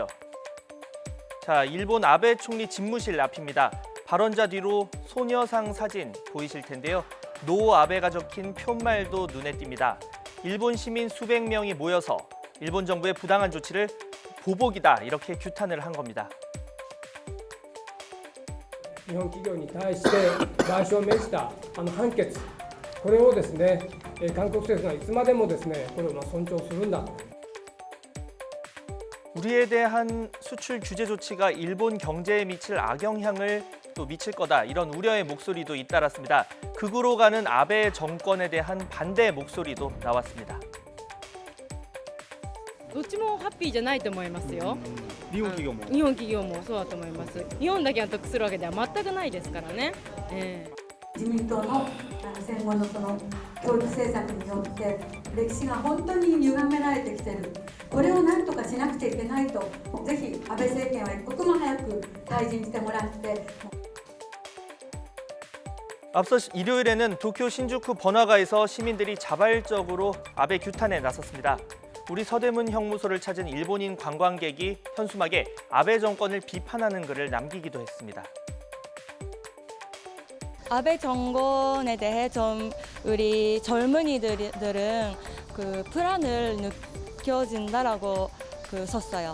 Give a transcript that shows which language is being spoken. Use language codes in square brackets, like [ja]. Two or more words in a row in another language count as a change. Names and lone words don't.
[ko] 자, 일본 아베 총리 집무실 앞입니다. 발언자 뒤로 소녀상 사진 보이실 텐데요. 노 아베가 적힌 표말도 눈에 띕니다. 일본 시민 수백 명이 모여서 일본 정부의 부당한 조치를 보복이다 이렇게 규탄을 한 겁니다. [ja] 日本企業に対して賠償を命じた判決、これをですね、韓国政府がいつまでもですね、これを尊重するんだと。 [ko] 우리에 대한 수출 규제 조치가 일본 경제에 미칠 악영향을 또 미칠 거다 이런 우려의 목소리도 잇따랐습니다. 극으로 가는 아베 정권에 대한 반대 목소리도 나왔습니다. [ja] どっちもハッピーじゃないと思いますよ。日本企業も日本企業もそうだと思います。日本だけが得するわけでは全くないですからね。自民党の戦後のその教育政策によって歴史が本当に歪められてきている。これを何とかしなくちゃいけないと、ぜひ安倍政権は一刻も早く退陣してもらって。 [ko] 앞서 일요일에는 도쿄 신주쿠 번화가에서 시민들이 자발적으로 아베 규탄에 나섰습니다. 우리 서대문 형무소를 찾은 일본인 관광객이 현수막에 아베 정권을 비판하는 글을 남기기도 했습니다. 아베 정권에 대해 좀 우리 젊은이들은 그 불안을 느껴진다라고 썼어요.